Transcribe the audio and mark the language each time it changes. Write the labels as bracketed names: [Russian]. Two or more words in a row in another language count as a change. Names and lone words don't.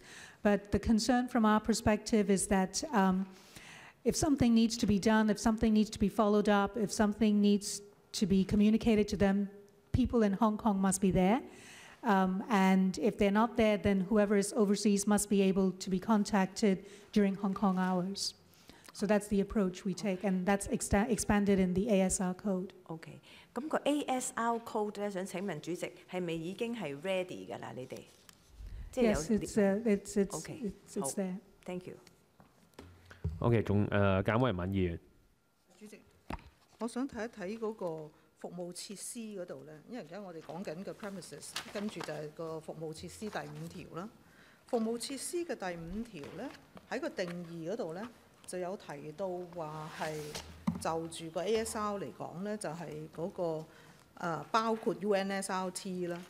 [English] But the concern from our perspective is that if something needs to be done, if something needs to be followed up, if something needs to be communicated to them, people in Hong Kong must be there. And if they're not there, then whoever is overseas must be able to be contacted during Hong Kong hours. So that's the approach we take, and that's expanded in the ASR code. [Cantonese] OK， 咁個 [English] ASR code [Cantonese] 咧，想請問主席係咪已經係 ready 㗎啦？你哋即係有 [English] Yes, OK， it's there. Thank you。 [Cantonese] OK， 仲簡委民議員。主席，我想睇一睇嗰個服務設施嗰度咧，因為而家我哋講緊嘅 premises， 跟住就係個服務設施第5條啦。服務設施嘅第5條咧，喺個定義嗰度咧，就有提到話係就住個 ASR 嚟講咧，就係嗰個包括 UNSRT 啦。